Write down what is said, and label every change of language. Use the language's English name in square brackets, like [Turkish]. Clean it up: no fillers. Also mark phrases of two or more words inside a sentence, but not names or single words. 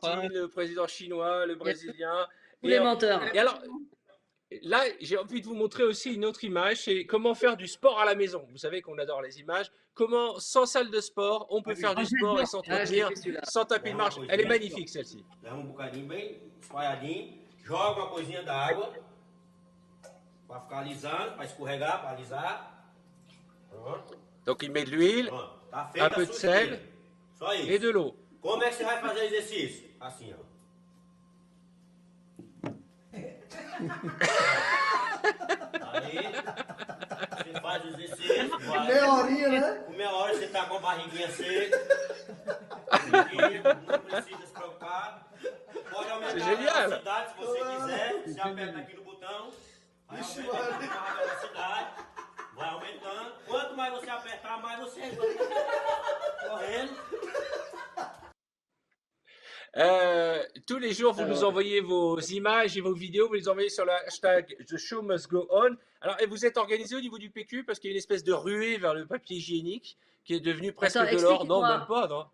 [French] Trump. le président chinois, le brésilien. Tous les menteurs. Et alors, là, j'ai envie de vous montrer aussi une autre image, c'est comment faire du sport à la maison. Vous savez qu'on adore les images. Comment, sans salle de sport, on peut faire du sport et Ah, je l'ai s'entretenir vu celui-là. sans tapis de marche. Elle est magnifique, celle-ci. [Portuguese] Leva bocadinho bem espalhadinho, joga uma coisinha d'água para ficar alisando, para escorregar, para alisar. Pronto, [French] Donc, il met de l'huile [Portuguese] pronto. Tá [French] Un [Portuguese] feita [French] peu [Portuguese] a [French] de [Portuguese] sua [French] sel. [Portuguese] esteira. Só [French] et [Portuguese] isso. [French] de l'eau. [Portuguese] Como é que você vai fazer exercício? Assim, ó. Aí, você faz o exercício, vai. Meia horinha, né? Com meia hora você tá com a barriguinha seca. Não precisa se preocupar. Pode aumentar [French] C'est [Portuguese] a [French] génial. [Portuguese] velocidade se você quiser. Você aperta aqui no botão. Aí aumenta a velocidade. Vai aumentando. Quanto mais você apertar, mais você vai correndo. [French] Tous les jours, vous nous envoyez vos images et vos vidéos, vous les envoyez sur le hashtag The Show Must Go On. Alors, et vous êtes organisé au niveau du PQ parce qu'il y a une espèce de ruée vers le papier hygiénique qui est devenu presque Attends, de l'or. Non, explique-moi. même pas, non.